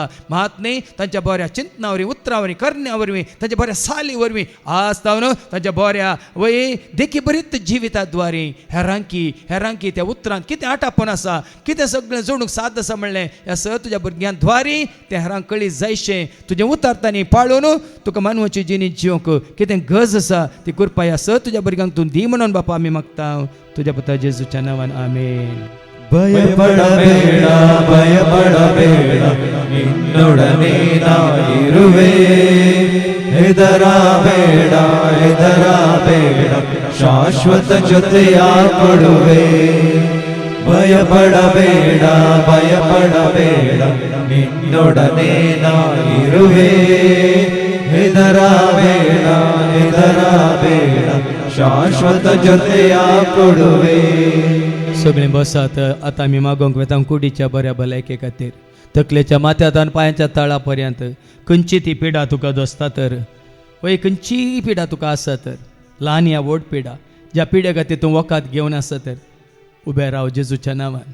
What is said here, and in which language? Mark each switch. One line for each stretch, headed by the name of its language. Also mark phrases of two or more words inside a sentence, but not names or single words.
Konkani: मात न्ही तांच्या बऱ्या चिंतना वरवीं, उतरां वरवीं, करण्या वरवीं, तांच्या बऱ्या साली वरवीं आज जावन तांच्या बऱ्या वय देखी बरीत जिविताद्वारे हेरांकी त्या उतरांत कितें आटापण आसा, कितें सगळें जोडूंक साद आसा म्हणलें ह्या सर तुज्या भुरग्यांद्वारे त्या हेरांक कळी जायशें. तुजें उतार तांणी पाळून तुका मानवाची जिणी जिवंक कितें गरज आसा ती कृपा ह्या सर तुज्या भुरग्यांक तूं दी म्हणून बाप्पा आमी मागता तुझ्या पुत्र जेजूच्या नावान आमेन.
Kannada: ಭಯಪಡಬೇಡ ಭಯಪಡಬೇಡ ನಿನ್ನೊಡನೆ ನಾನಿರುವೆ, ಹೆದರಬೇಡ ಹೆದರಬೇಡ ಶಾಶ್ವತ ಜೊತೆಯ ಕೊಡುವೆ. ಭಯಪಡಬೇಡ ಭಯಪಡಬೇಡ ನಿನ್ನೊಡನೆ ನಾನಿರುವೆ, ಹೆದರಬೇಡ ಹೆದರಬೇಡ ಶಾಶ್ವತ ಜೊತೆಯ ಕೊಡುವೆ.
Konkani: सगळें बसात. आतां आमी मागोंक वेता कुडीच्या बऱ्या भलायके खातीर, तकलेच्या माथ्यांतल्यान पांयाच्या तळा पर्यंत खंयची ती पिडा तुका दोसता तर, वय खंयची पिडा तुका आसा तर, ल्हान या व्हड पिडा, ज्या पिड्या खातीर तूं वकात घेवन आसा तर उबें राव जेजूच्या नांवान.